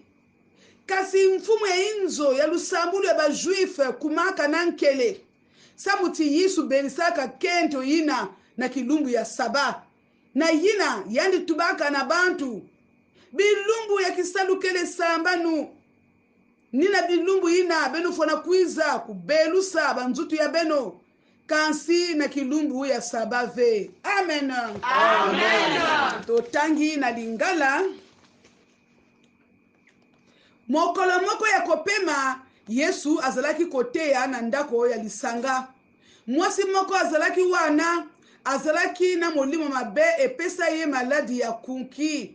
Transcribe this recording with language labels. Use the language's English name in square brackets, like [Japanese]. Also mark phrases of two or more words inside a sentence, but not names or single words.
[Kongo] Kasi mfumu ya inzo ya lusambulu ya bajuife kumaka na nkele sabuti Yesu belisaka kento ina na kilumbu ya saba na yina yandi tubaka na bantu bilumbu ya kisalukele sambanu nina bilumbu ina benu fona kuiza kubelusa banzutu ya beno kansi na kilumbu ya sabave. Amen. Amen. [Lingala] Totangi na lingala mokolo moko ya kopema Yesu azalaki koteya na ndako ya lisanga. Mwasi moko azalaki wana azalaki na molimo mabe epesa ye maladi ya kunki.